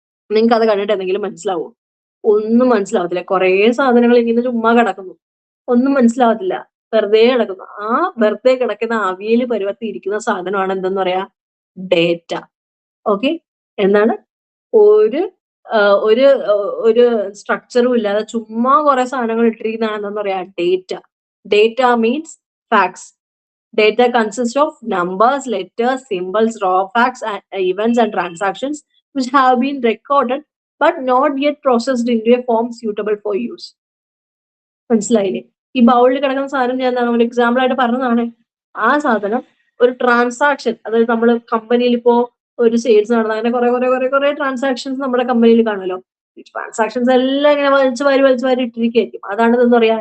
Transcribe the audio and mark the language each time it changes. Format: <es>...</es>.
<ml>നിങ്ങൾക്ക് അത് കണ്ടിട്ട് എന്തെങ്കിലും മനസ്സിലാവോ? ഒന്നും മനസ്സിലാവത്തില്ല. കുറേ സാധനങ്ങൾ ഇങ്ങനെ ചുമ്മാ കിടക്കുന്നു, ഒന്നും മനസ്സിലാവത്തില്ല, വെറുതെ കിടക്കുന്നു. ആ വെറുതെ കിടക്കുന്ന അവിയൽ പരുവത്തിൽ ഇരിക്കുന്ന സാധനമാണ് എന്തെന്ന് പറയാ? ഡേറ്റ. ഓക്കെ, എന്താണ്? ഒരു ഒരു ഒരു സ്ട്രക്ചറും ഇല്ലാതെ ചുമ്മാ കുറെ സാധനങ്ങൾ ഇട്ടിരിക്കുന്നതാണ് എന്തെന്ന് പറയാ?</ml> <en>Data. Data means facts. Data consist of numbers, letters, symbols, raw facts, events and transactions which have been recorded but not yet processed into a form suitable for use.</en> <ml>മനസ്സിലായില്ലേ? ഈ ബൗളിൽ കിടക്കുന്ന സാധനം ഞാൻ എന്താണ് ഒരു എക്സാമ്പിൾ ആയിട്ട് പറഞ്ഞതാണ്. ആ സാധനം ഒരു ട്രാൻസാക്ഷൻ, അതായത് നമ്മൾ കമ്പനിയിൽ ഇപ്പോ ഒരു സെയിൽസ് നടന്ന അങ്ങനെ കുറെ കുറെ കുറെ കുറെ ട്രാൻസാക്ഷൻസ് നമ്മുടെ കമ്പനിയിൽ കാണുമല്ലോ. ഈ ട്രാൻസാക്ഷൻസ് എല്ലാം ഇങ്ങനെ വലിച്ചു വാരി ഇട്ടിരിക്കുകയായിരിക്കും. അതാണ് എന്താ പറയാ?</ml>